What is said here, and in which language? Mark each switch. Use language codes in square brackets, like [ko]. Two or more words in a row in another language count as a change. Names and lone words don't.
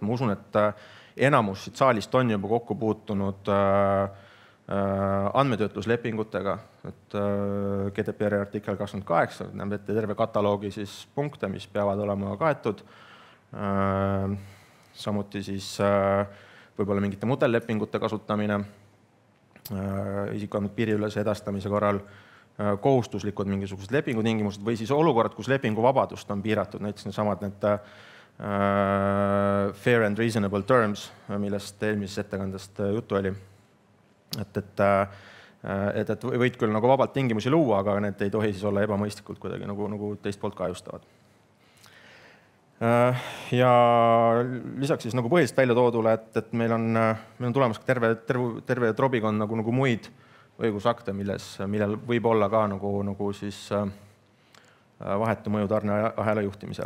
[et] Ma usun, et enamus siit saalist on juba kokku puutunud andmetöötluslepingutega, et GDPR artikkel 28 näeb ette terve kataloogi siis punkte, mis peavad olema kaetud. Samuti siis võib-olla mingite mudellepingute kasutamine isikuandmete piiriülese edastamise korral, kohustuslikud mingisugused lepingutingimused või siis olukorrad, kus lepinguvabadust on piiratud, näiteks needsamad need [en] fair and reasonable terms, [et] millest eelmises ettekandest juttu oli. Et võid küll nagu vabalt tingimusi luua, aga need ei tohi siis olla ebamõistlikult kuidagi nagu teist poolt kahjustavad. Ja lisaks siis nagu põhiliselt välja toodule, et meil on tulemas terve trobikond nagu muid õigusakte, millel võib olla ka nagu siis vahetu mõju tarneahela juhtimisele.